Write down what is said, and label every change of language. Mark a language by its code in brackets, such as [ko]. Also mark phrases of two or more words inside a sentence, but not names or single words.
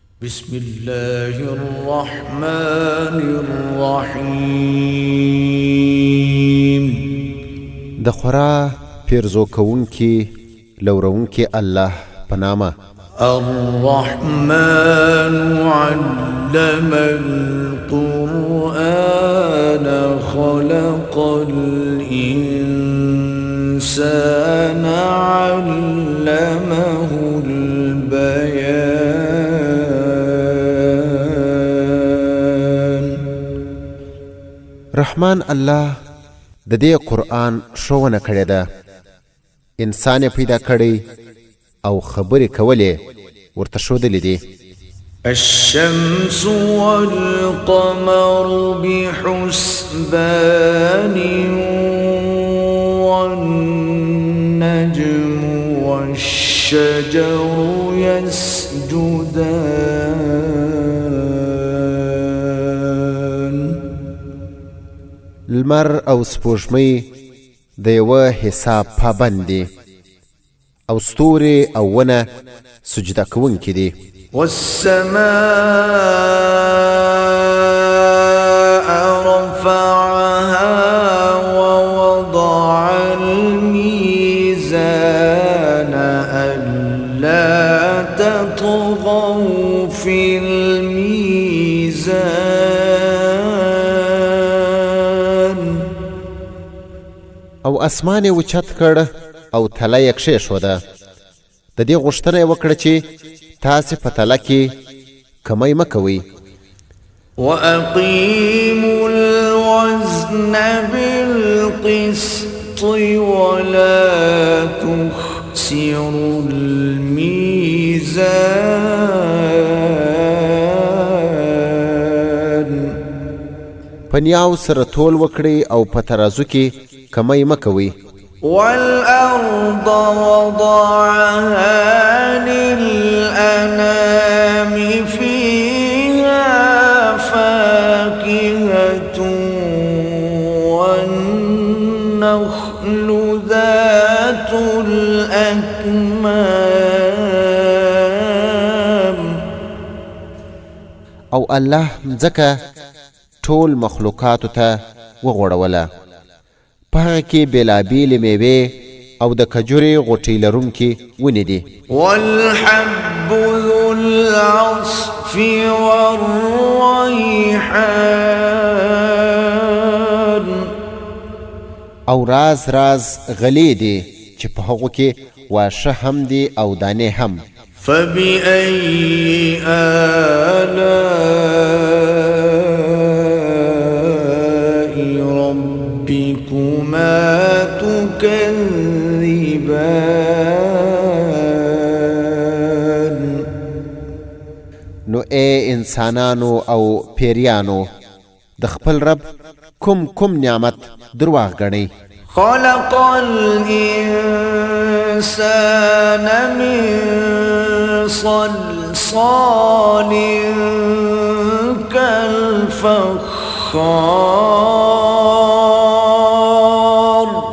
[ar] بسم الله الرحمن الرحيم. [ps] د خورا پیرزو کوونکی لورونکی الله پنامه. [ar] الرحمن علم القرآن خلق الإنسان علمه البيان. [ps] رحمان الله د دې قرآن ښوونه کړې ده. انسان پیدا کړی او خبرې کولې ورته ښودلې دي. [ar] الشمس والقمر بحسبان والنجم والشجر يسجدان. [ps] لمر او سپوږمۍ د یوه حساب پابند دي او ستوري او ونه سجده کوونکي دي. [ar] والسماء رفعها ووضع الميزان ألا تطغوا في الميزان. [ps] او اسمان یې اوچت کړ او تله یې کښېښوده. د دې غوښتنه یې وکړه چې تاسې په تله کې کمی مه کوئ. [ar] وأقيموا الوزن بالقسط ولا تخسروا الميزان. [ps] په نیاو سره تول وکړئ او په ترازو کې کمی مه کوئ. [ar] والأرض وضعها للأنام فيها فاكهة والنخل ذات الأكمام. [ps] او الله ځکه ټول مخلوقاتو ته وغوړوله. په هغه کې بېلابېلې میوې او د کجورې غوټۍ لرونکي ونې دي. [ar] والحب ذو العصف والريحان. [ps] او راز راز غلې دي چې په هغو کې واښه هم دي او دانې هم. [ar] فبأي آلاء ربكما تكذبان. [ps] نو ای انسانانو او پیریانو د خپل رب کوم نعمت درواغ ګڼئ. [ar] خلق الإنسان من صلصال كالفخار